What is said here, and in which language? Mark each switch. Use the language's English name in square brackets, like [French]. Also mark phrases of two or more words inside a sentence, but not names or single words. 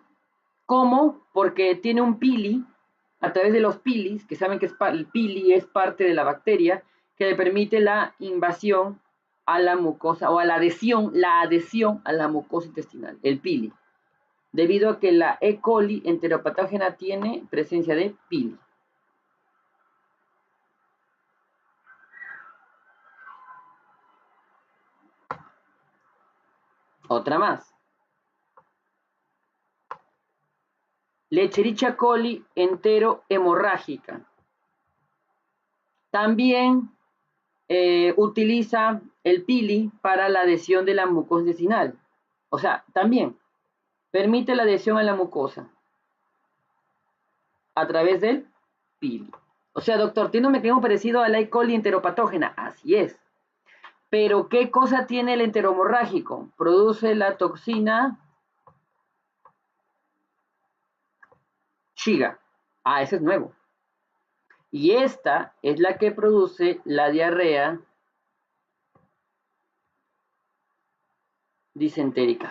[Spanish] ¿Cómo? Porque tiene un pili, a través de los pilis, que saben que el pili es parte de la bacteria, que le permite la invasión a la mucosa, o a la adhesión a la mucosa intestinal, el pili. Debido a que la E. coli enteropatógena tiene presencia de pili. Otra más. Lecherichia coli entero hemorrágica. También utiliza el pili para la adhesión de la mucosa intestinal. O sea, también permite la adhesión a la mucosa a través del pili. O sea, doctor, tiene un mecanismo parecido a la E. coli enteropatógena. Así es. Pero, ¿qué cosa tiene el enterohemorrágico? Produce la toxina Shiga. Ah, ese es nuevo. Y esta es la que produce la diarrea disentérica.